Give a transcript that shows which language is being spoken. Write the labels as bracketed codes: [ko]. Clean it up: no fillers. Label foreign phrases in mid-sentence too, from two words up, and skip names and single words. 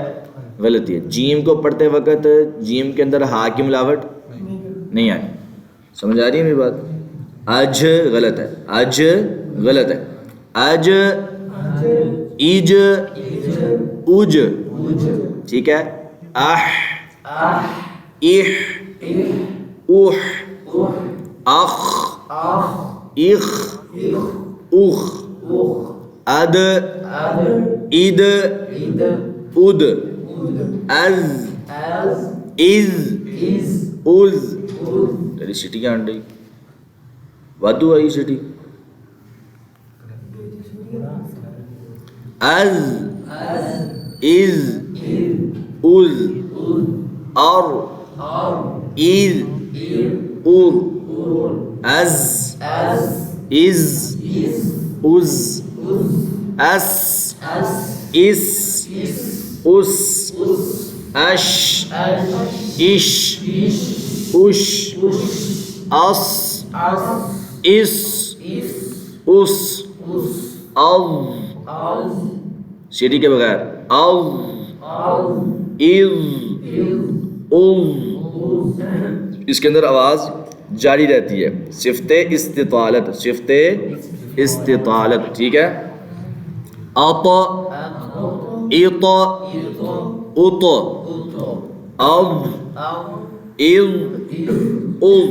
[ur] غلطی ہے. جیم کو پڑھتے وقت جیم کے اندر ہا کی ملاوٹ نہیں آئی. سمجھ آ رہی ہے میری بات؟ اج غلط ہے، اج غلط ہے. اج، ایج، اج، ٹھیک ہے. اح، اح، اوح، اخ، اخ، اخ. اد، اد، اد. از، از، از. تیری سٹی کیا انڈی وادو آئی سٹی. از، از، از، اور، از، اور. از، از، از. اس، اس، اس. اش، اش، اش. اس، اس، اس. او، سیٹی کے بغیر. او، از، او. اس کے اندر آواز جاری رہتی ہے. [ar] صفت استطالت، صفت استطالت، [ur] ٹھیک ہے. اط، اط، اط. اب، از، از.